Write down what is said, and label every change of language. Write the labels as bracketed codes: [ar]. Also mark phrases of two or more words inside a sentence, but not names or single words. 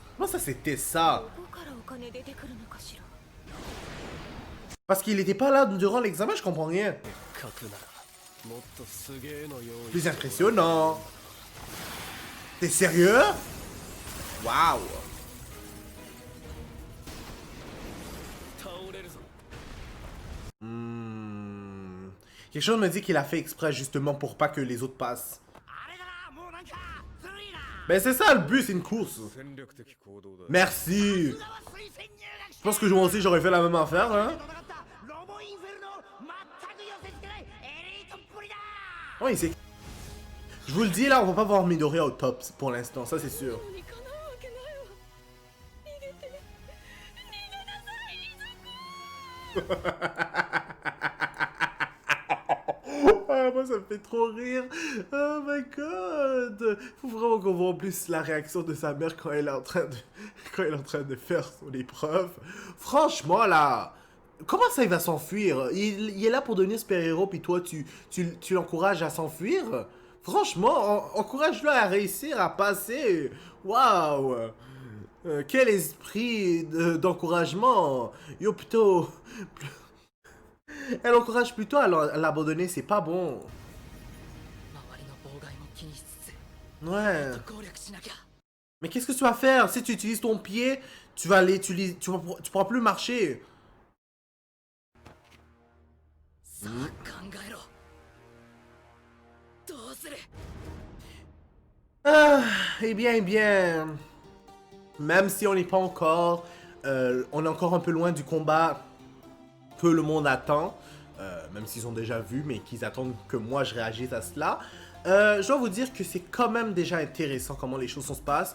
[fr] Comment ça, c'était ça? [ja] どこからお金出てくるのかしら。 [fr] Parce qu'il était pas là durant l'examen, je comprends rien. [ja] 書くならもっとすげえの用意 [fr] Plus impressionnant. T'es sérieux? Waouh. [ja] 倒れるぞ Hmm. [fr] Quelque chose me dit qu'il a fait exprès justement pour pas que les autres passent. [ja] あれだなもうなんかずるいな [fr] Ben c'est ça le but, c'est une course. [ja] 戦略的行動だ [fr] Merci. [ja] 菅は推薦入学 [fr] Je pense que moi aussi j'aurais fait la même affaire, hein. [ja] 戦ったロボインフェルの全く寄せ付けないエリートっぷりだ [fr] Ouais, c'est... Je vous le dis là, on va pas voir Midoriya au top pour l'instant, ça c'est sûr. [ja] にかなうわけないわ。逃げて。逃げなさい、リズコ。 [fr] Ah, moi ça me fait trop rire. [en] Oh my god. [fr] Faut vraiment qu'on voit en plus la réaction de sa mère quand elle est en train de, quand elle est en train de faire son épreuve. Franchement là, Comment ça, il va s'enfuir? Il est là pour devenir super-héros, puis toi, tu l'encourages à s'enfuir? Franchement, encourage-le à réussir, à passer. Waouh! Quel esprit d'encouragement! Yo, plutôt... Elle encourage plutôt à l'abandonner, c'est pas bon. [ja] 周りの妨害も気にしつつ [fr] Ouais. [ja] 攻略しなきゃ [fr] Mais qu'est-ce que tu vas faire? Si tu utilises ton pied, tu pourras plus marcher. [ja] さあ考えろどうする [fr] Ah, eh bien. Même si on n'est pas encore... on est encore un peu loin du combat que le monde attend. Même s'ils ont déjà vu, mais qu'ils attendent que moi je réagisse à cela. Je dois vous dire que c'est quand même déjà intéressant comment les choses se passent.